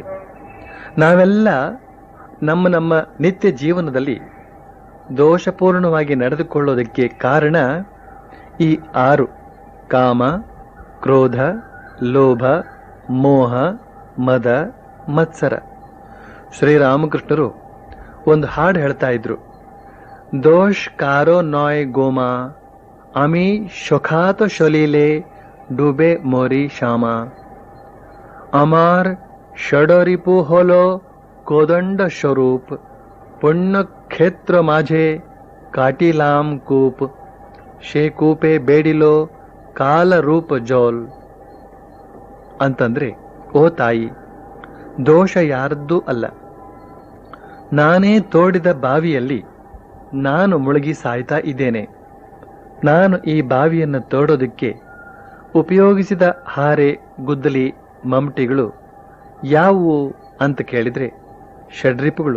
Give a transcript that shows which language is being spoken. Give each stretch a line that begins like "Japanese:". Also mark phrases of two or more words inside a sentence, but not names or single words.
Kannada: ನಾವೆಲ್ಲ ನಮ್ಮ ನಿತ್ಯ ಜೀವನದಲ್ಲಿ ದೋಷಪೂರ್ಣವಾಗಿ ನಡೆದುಕೊಳ್ಳೋದಕ್ಕೆ ಕಾರಣ ಈ 6: ಕಾಮ, ಕ್ರೋಧ, ಲೋಭ, ಮೋಹ, ಮದ, ಮತ್ಸರ. ಶ್ರೀರಾಮಕೃಷ್ಣರು ಒಂದು ಹಾಡು ಹೇಳ್ತಾ ಇದ್ರು,
Bangla: দোষ কারো নয় গো মা আমি স্বখাত সলিলে ডুবে মরি শ্যামা আমার ষড়রিপু হলো কোদণ্ড স্বরূপ পুণ্যক্ষেত্র মাঝে কাটিলাম কূপ সে কূপে বেড়িল কাল রূপ জল
Kannada: ಅಂತಂದ್ರೆ, ಓ ತಾಯಿ, ದೋಷ ಯಾರದ್ದೂ ಅಲ್ಲ. ನಾನೇ ತೋಡಿದ ಬಾವಿಯಲ್ಲಿ ನಾನು ಮುಳುಗಿ ಸಾಯ್ತಾ ಇದ್ದೇನೆ. ನಾನು ಈ ಬಾವಿಯನ್ನು ತೋಡೋದಕ್ಕೆ ಉಪಯೋಗಿಸಿದ ಹಾರೆ, ಗುದ್ದಲಿ, ಮಮಟಿಗಳು ಯಾವುವು ಅಂತ ಕೇಳಿದ್ರೆ ಷಡ್ರಿಪುಗಳು.